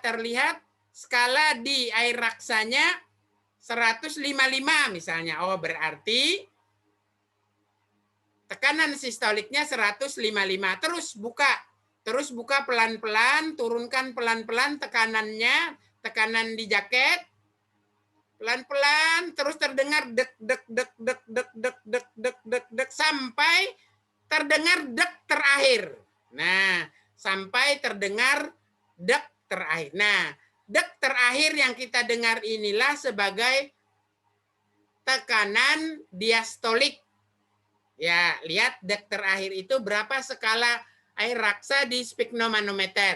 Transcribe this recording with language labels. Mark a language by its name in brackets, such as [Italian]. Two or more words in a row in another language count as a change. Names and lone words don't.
[Indonesian] Terlihat skala di air raksanya 155 misalnya. Oh, berarti tekanan sistoliknya 155. Terus buka pelan-pelan, turunkan pelan-pelan tekanannya, tekanan di jaket. Pelan-pelan terus terdengar dek dek dek dek dek dek dek dek dek dek sampai terdengar dek terakhir. Nah, sampai terdengar dek terakhir. Nah, dek terakhir yang kita dengar inilah sebagai tekanan diastolik. Ya, lihat dek terakhir itu berapa skala air raksa di sphygmomanometer.